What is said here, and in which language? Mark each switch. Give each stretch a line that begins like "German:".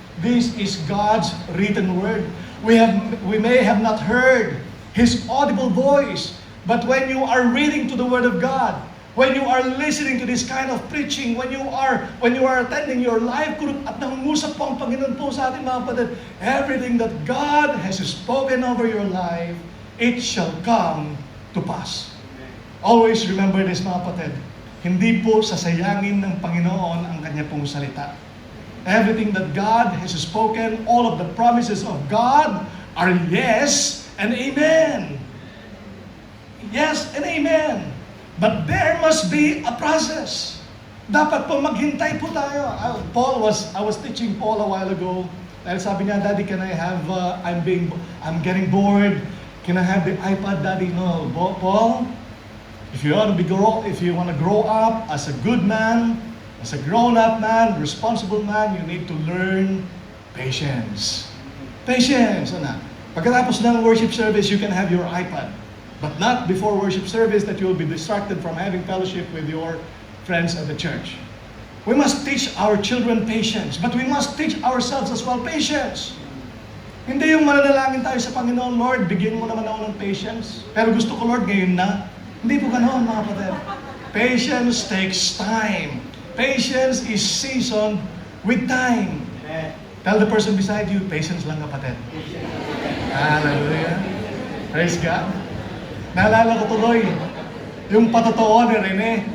English: This is God's written Word. We may have not heard His audible voice, but when you are reading to the Word of God, when you are listening to this kind of preaching, when you are attending your live group
Filipino: at nangungusap po ang Panginoon po sa atin, mga kapatid,
English: everything that God has spoken over your life, it shall come to pass. Always remember this,
Filipino: mga kapatid. Hindi po sasayangin ng Panginoon ang kanya pong salita.
English: Everything that God has spoken, all of the promises of God are yes and amen. Yes and amen. But there must be a process.
Filipino: Dapat po maghintay po tayo.
English: I was teaching Paul a while ago.
Filipino: Dahil sabi niya,
English: Daddy, can I have, I'm getting bored. Can I have the iPad, Daddy? No, Paul, if you want to grow up as a good man, as a grown-up man, responsible man, you need to learn patience. Patience. Ano?
Filipino: Pagkatapos ng
English: worship service, you can have your iPad. But not before worship service that you will be distracted from having fellowship with your friends at the church. We must teach our children patience, but we must teach ourselves as well patience.
Filipino: Hindi yung mananalangin tayo sa Panginoon, Lord, bigyan mo naman ako ng patience.
English: Pero gusto ko, Lord, ngayon na.
Filipino: Hindi po ganoon, mga kapatid.
English: Patience takes time. Patience is seasoned with time. Tell the person beside you, patience
Filipino: lang, kapatid.
English: Hallelujah. Praise God.
Filipino: Naalala ko tuloy, yung patotoo ni Rene.